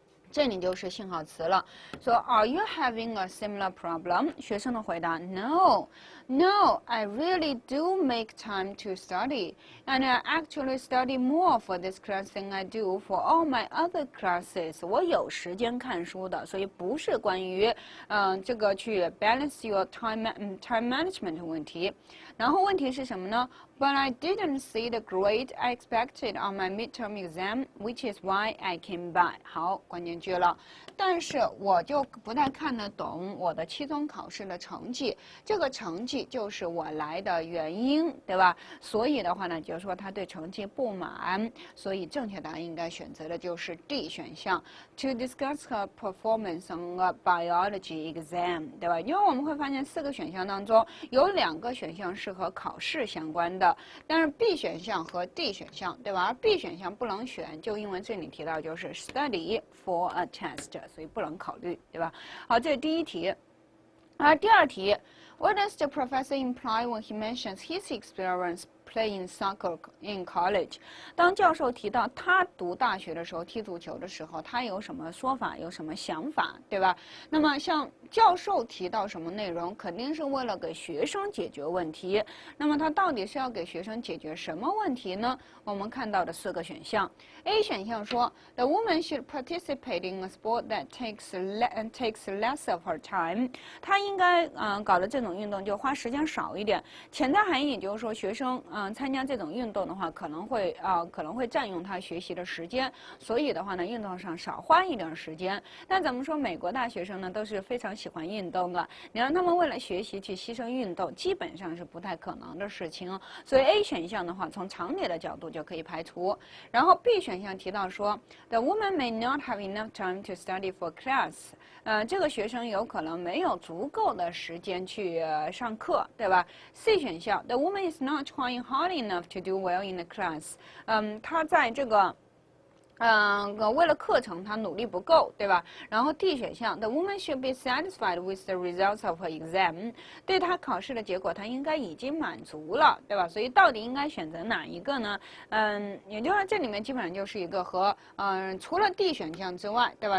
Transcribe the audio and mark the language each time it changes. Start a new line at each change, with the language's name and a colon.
Chinese: 这里就是信号词了，说
English: Are you having a similar problem？学生的回答 No, I really do make time to study, and I actually study more for this class than I do for all my other classes.
Chinese: 我有时间看书的，所以不是关于这个去
English: balance your time management
Chinese: 的问题。然后问题是什么呢？
English: But I didn't see the grade I expected on my midterm exam, which is why I came by.
Chinese: 好，关键句了。但是我就不太看得懂我的期中考试的成绩，这个成绩就是我来的原因，对吧？所以的话呢，就是说他对成绩不满，所以正确答案应该选择的就是 D 选项 ，
English: To discuss her performance on a biology exam，
Chinese: 对吧？因为我们会发现4个选项当中有2个选项是和考试相关的，但是 B 选项和 D 选项，对吧？而 B 选项不能选，就因为这里提到就是
English: study for a test，
Chinese: 所以不能考虑，对吧？好，这是第一题。而第二题
English: ，What does the professor imply when he mentions his experience playing soccer in college？
Chinese: 当教授提到他读大学的时候踢足球的时候，他有什么说法，有什么想法，对吧？那么像教授提到什么内容，肯定是为了给学生解决问题。那么他到底是要给学生解决什么问题呢？我们看到的4个选项
English: ，A 选项说 The woman should participate in a sport that takes less of her time。
Chinese: 她应该搞的这种运动就花时间少一点。潜在含义就是说，学生参加这种运动的话，可能会占用他学习的时间，所以的话呢，运动上少花一点时间。但怎么说，美国大学生呢都是非常喜欢运动的，你让他们为了学习去牺牲运动，基本上是不太可能的事情。所以 A 选项的话，从常理的角度就可以排除。然后 B 选项提到说
English: ，The woman may not have enough time to study for class。
Chinese: 这个学生有可能没有足够的时间去上课，对吧 ？C 选项 ，
English: The woman is not trying hard enough to do well in the class。
Chinese: 她在这个为了课程他努力不够，对吧？然后 D 选项
English: ，The woman should be satisfied with the results of her exam。
Chinese: 对他考试的结果，他应该已经满足了，对吧？所以到底应该选择哪一个呢？也就是说这里面基本上就是一个和除了 D 选项之外，对吧？